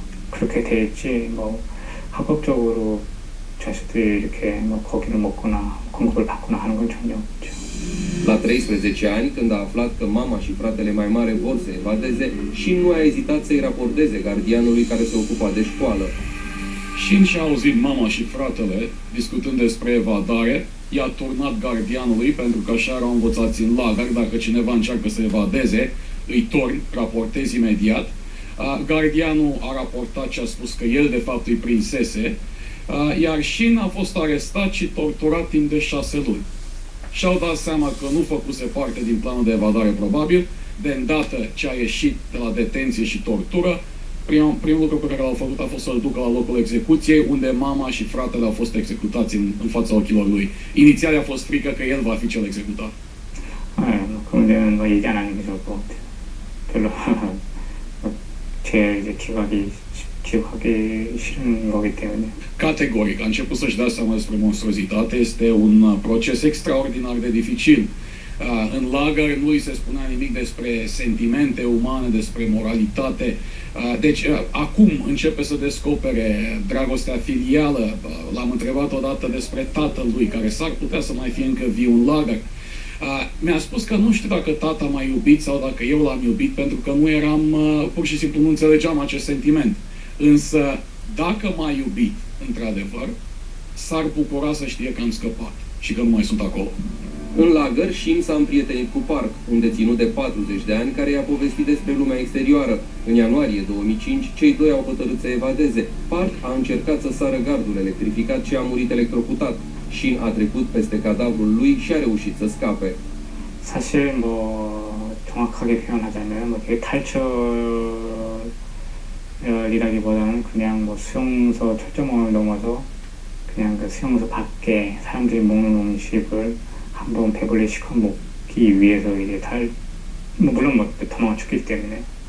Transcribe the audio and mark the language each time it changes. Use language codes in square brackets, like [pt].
[ko] 그렇게 돼 있지, 합법적으로 죄수들이 이렇게 고기를 먹거나 공급을 받거나 하는 건 전혀 없죠. [ro] La 13 ani, când a aflat că mama și fratele mai mare vor să evadeze, Shin nu a ezitat să-i raporteze gardianului care se ocupa de școală. Shin și-a auzit mama și fratele discutând despre evadare, i-a turnat gardianului, pentru că așa erau învățați în lagăr: dacă cineva încearcă să evadeze, îi torni, raportezi imediat. Gardianul a raportat și a spus că el de fapt îi prinsese, iar Shin a fost arestat și torturat timp de 6 luni. Și-au dat seama că nu făcuse parte din planul de evadare probabil. De îndată ce a ieșit de la detenție și tortură, primul lucru pe care l-au făcut a fost să-l ducă la locul execuției, unde mama și fratele au fost executați în fața ochilor lui. Inițial a fost frică că el va fi cel executat. [ko] 그 문제는 얘기 안 하는 게 좋을 것 같아요. 별로 제 기억하기 싫은 거기 때문에. [ro] Categoric, a început să-și dea seama despre monstruozitate. Este un proces extraordinar de dificil. În lagăr nu îi se spunea nimic despre sentimente umane, despre moralitate. Deci acum începe să descopere dragostea filială. L-am întrebat odată despre tatăl lui, care s-ar putea să mai fie încă viu în lagăr. Mi-a spus că nu știu dacă tata m-a iubit sau dacă eu l-am iubit, pentru că nu eram, pur și simplu nu înțelegeam acest sentiment. Însă, dacă m-a iubit, într-adevăr, s-ar bucura să știe că am scăpat și că nu mai sunt acolo. În lagăr, Shin s-a împrietenit cu Park, un deținut de 40 de ani care i-a povestit despre lumea exterioară. În ianuarie 2005, cei doi au hotărât să evadeze. Park a încercat să sară gardul electrificat și a murit electrocutat. Shin a trecut peste cadavrul lui și a reușit să scape. [ko] 사실 정확하게 표현하자면 되게 탈출이라기보다는 그냥 수용소 철조망을 넘어서 그냥 그 수용소 밖에 사람들이 먹는 음식을 한번 배불리 시켜 먹기 위해서 이제 물론 도망을 쳤기 때문에.